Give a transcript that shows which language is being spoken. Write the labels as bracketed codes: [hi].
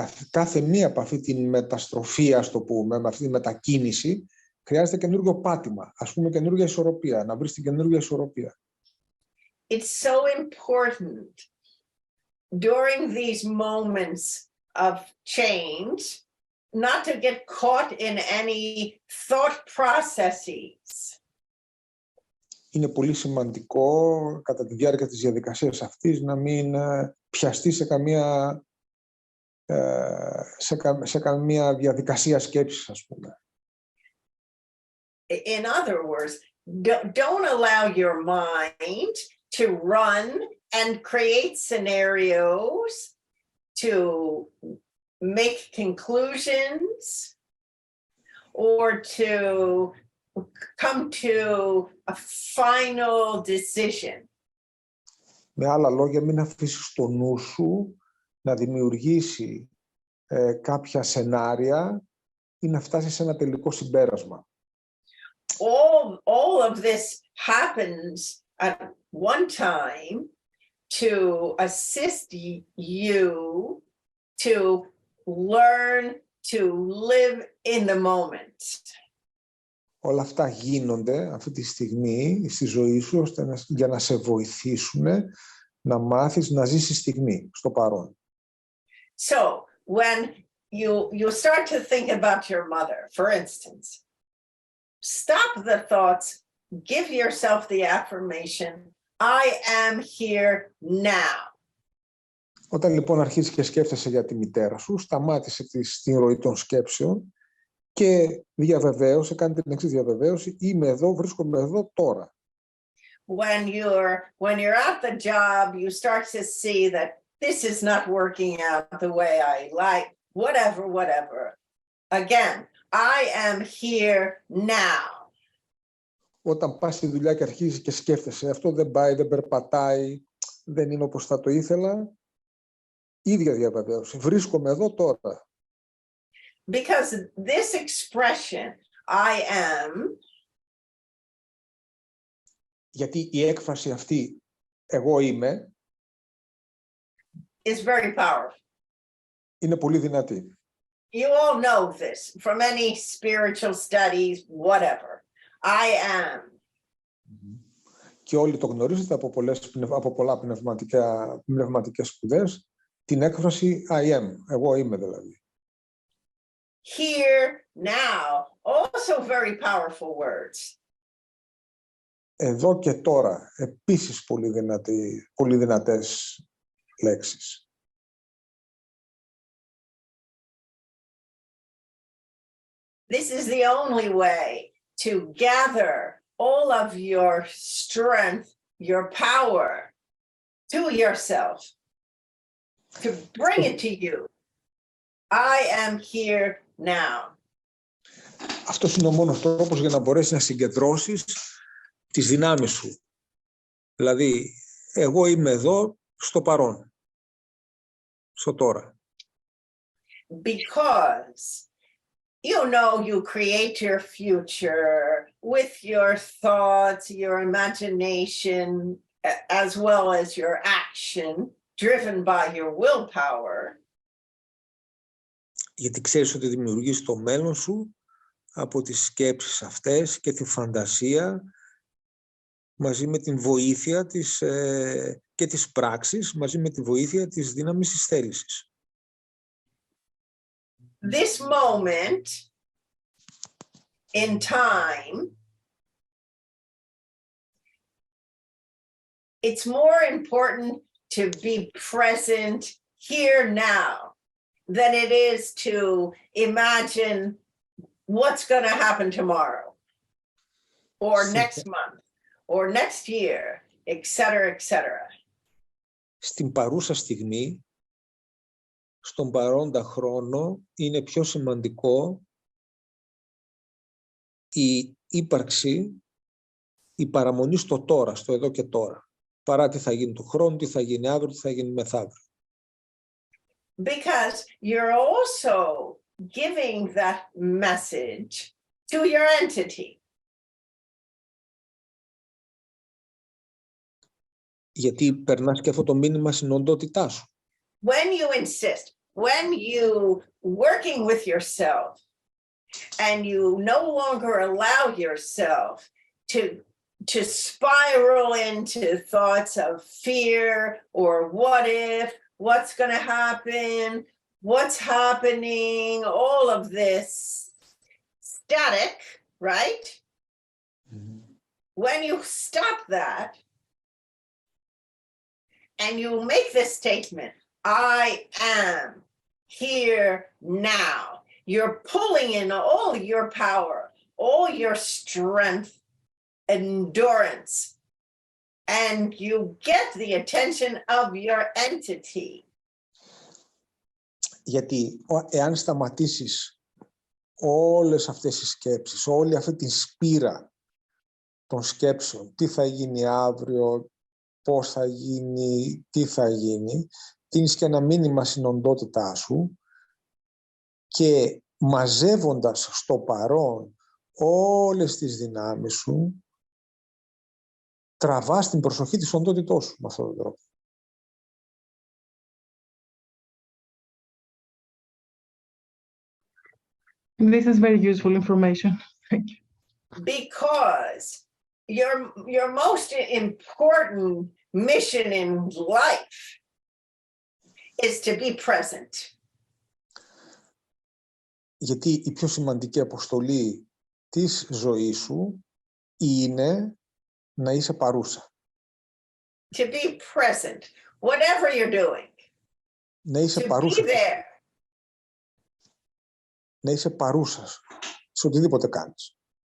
[el] Κάθε μία από αυτή τη μεταστροφή, ας το πούμε, με αυτή τη μετακίνηση, χρειάζεται καινούργιο πάτημα, ας πούμε καινούργια ισορροπία, να βρεις την καινούργια ισορροπία. [en] It's so important during these moments of change not to get caught in any thought processes. [el] Είναι πολύ σημαντικό κατά τη διάρκεια της διαδικασίας αυτής να μην πιαστεί σε καμία διαδικασία σκέψης, ας πούμε. [en] In other words, don't allow your mind to run and create scenarios to make conclusions or to come to a final decision. [el] Με άλλα λόγια, μην αφήσεις το νου σου να δημιουργήσει κάποια σενάρια ή να φτάσει σε ένα τελικό συμπέρασμα. [en] All of this happens at one time to assist you to learn to live in the moment. [el] Όλα αυτά γίνονται αυτή τη στιγμή στη ζωή σου για να σε βοηθήσουν να μάθεις να ζεις στη στιγμή, στο παρόν. [en] So when you start to think about your mother, for instance, stop the thoughts, give yourself the affirmation, I am here now. [el] Όταν λοιπόν αρχίσεις και σκέφτεσαι για τη μητέρα σου, σταμάτησε την ροή των σκέψεων και διαβεβαίωσε, κάνε την εξής διαβεβαίωση, είμαι εδώ, βρίσκομαι εδώ τώρα. [en] When you're at the job, you start to see that this is not working out the way I like, whatever. Again, I am here now. [el] Όταν πας στη δουλειά και αρχίζεις και σκέφτεσαι, αυτό δεν πάει, δεν περπατάει, δεν είναι όπως θα το ήθελα, ίδια διαβεβαίωση, βρίσκομαι εδώ τώρα. [en] Because this expression, I am, [el] γιατί η έκφραση αυτή, εγώ είμαι, [en] is very powerful. [el] είναι πολύ δυνατή. [en] You all know this from any spiritual studies, whatever. I am. [el] Και όλοι το γνωρίζετε από πολλά πνευματικές σπουδές, την έκφραση [en] I am, [el] εγώ είμαι δηλαδή. [en] Here, now, also very powerful words. [el] Εδώ και τώρα, επίσης πολύ δυνατές λέξεις. [en] This is the only way to gather all of your strength, your power to yourself, to bring it to you. I am here now. [el] Αυτός είναι ο μόνος τρόπος για να μπορέσεις να συγκεντρώσεις τις δυνάμεις σου. Δηλαδή, εγώ είμαι εδώ στο παρόν, στο τώρα. [en] Because you know you create your future with your thoughts, your imagination, as well as your action, driven by your willpower. [el] Γιατί ξέρεις ότι δημιουργείς το μέλλον σου από τις σκέψεις αυτές και τη φαντασία μαζί με την βοήθεια και της πράξης, μαζί με τη βοήθεια της δύναμης της θέλησης. [en] This moment in time, it's more important to be present here now than it is to imagine what's going to happen tomorrow or next month or next year, etc., etc. [el] Στην παρούσα στιγμή, στον παρόντα χρόνο, είναι πιο σημαντικό η ύπαρξη, η παραμονή στο τώρα, στο εδώ και τώρα, παρά τι θα γίνει του χρόνου, τι θα γίνει αύριο, τι θα γίνει μεθαύριο. [en] Because you're also giving that message to your entity. [el] Γιατί περνάς και αυτό το μήνυμα στην οντότητά σου. [en] When you insist, when you working with yourself and you no longer allow yourself to spiral into thoughts of fear or what if, what's going to happen, what's happening, all of this static, right? When you stop that and you make this statement, I am here now, you're pulling in all your power, all your strength, endurance, and you get the attention of your entity. [el] Γιατί εάν σταματήσεις όλες αυτές τις σκέψεις, όλη αυτή τη σπήρα των σκέψεων, τι θα γίνει αύριο, πώς θα γίνει, τι θα γίνει, δίνεις και ένα μήνυμα στην οντότητά σου και μαζεύοντας στο παρόν όλες τις δυνάμεις σου, τραβάς την προσοχή της οντότητός σου με αυτόν τον τρόπο. [en] This is very useful information. Thank you. Because your most important mission in life is to be present. [el] Γιατί η πιο σημαντική αποστολή της ζωής σου είναι να είσαι παρούσα. [en] To be present, whatever you're doing. [el] Να είσαι [en] To [el] παρούσα. [en] be there. [el] Να είσαι παρούσα σε οτιδήποτε κάνεις.